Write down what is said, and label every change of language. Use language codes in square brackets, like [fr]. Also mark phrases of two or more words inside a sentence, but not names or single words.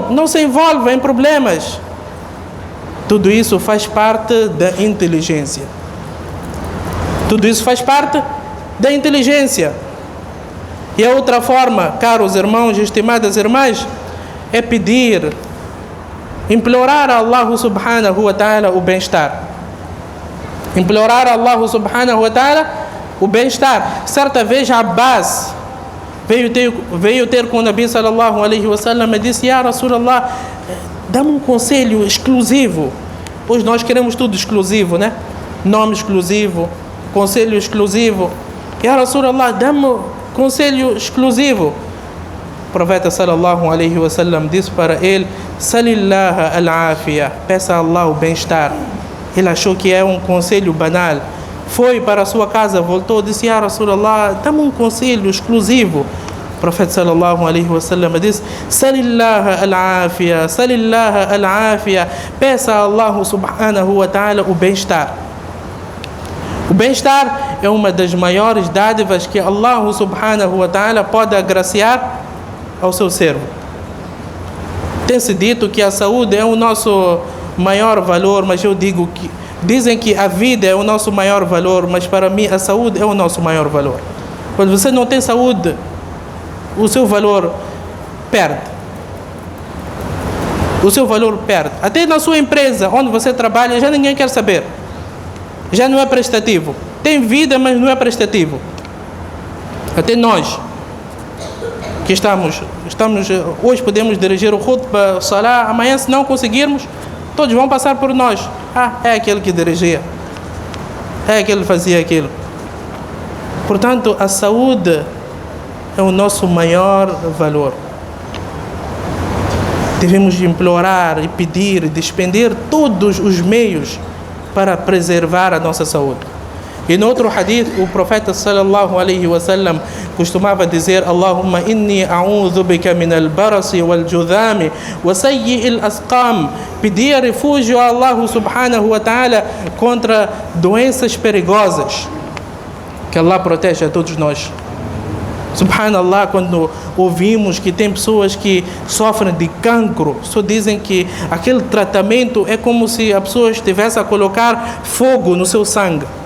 [pt] Não se envolva em problemas. Tudo isso faz parte da inteligência. Tudo isso faz parte da inteligência. E a outra forma, caros irmãos e estimadas irmãs, é pedir, implorar a Allah [ar] سبحانه وتعالى [pt] o bem-estar. Implorar a Allah [ar] سبحانه وتعالى [pt] o bem-estar. Certa vez Abbas veio ter com o [ar] نبي صلى الله عليه وسلم [pt] e disse: [ar] يا رسول الله, [pt] dá-me um conselho exclusivo. Hoje nós queremos tudo exclusivo, né? Nome exclusivo, conselho exclusivo. [ar] يا رسول الله, [pt] dá-me um conselho exclusivo. O profeta [ar] صلى الله عليه وسلم [pt] disse para ele: [ar] سل الله العافية, [pt] peça a Allah o bem-estar. Ele achou que é um conselho banal. Foi para a sua casa, voltou, disse: [ar] يا رسول الله, [pt] dá-me um conselho exclusivo. O profeta [ar] صلى الله عليه وسلم [pt] disse: [ar] سل الله العافية سل الله العافية, [pt] peça a Allah [ar] سبحانه وتعالى [pt] o bem-estar. O bem-estar é uma das maiores dádivas que Allah [ar] سبحانه وتعالى [pt] pode agraciar ao seu servo. Tem-se dito que a saúde é o nosso maior valor, mas eu digo que dizem que a vida é o nosso maior valor, mas para mim a saúde é o nosso maior valor. Quando você não tem saúde, o seu valor perde. O seu valor perde. Até na sua empresa, onde você trabalha, já ninguém quer saber. Já não é prestativo. Tem vida, mas não é prestativo. Até nós que estamos hoje podemos dirigir o [ar] خطبة صلاة, [pt] amanhã se não conseguirmos, todos vão passar por nós. É aquele que dirigia, é aquele que fazia aquilo. Portanto, a saúde é o nosso maior valor. Devemos implorar e pedir e despender todos os meios para preservar a nossa saúde. E no outro hadith, o profeta [ar] صلى الله عليه وسلم [pt] costumava dizer: [ar] اللهم إني أعوذ بك من البرص والجذام وسيئ الأسقام. [pt] Pedir refúgio a Allah [ar] سبحانه وتعالى [pt] contra doenças perigosas. Que Allah proteja a todos nós. Subhanallah, quando ouvimos que tem pessoas que sofrem de cancro, só dizem que aquele tratamento é como se a pessoa estivesse a colocar fogo no seu sangue.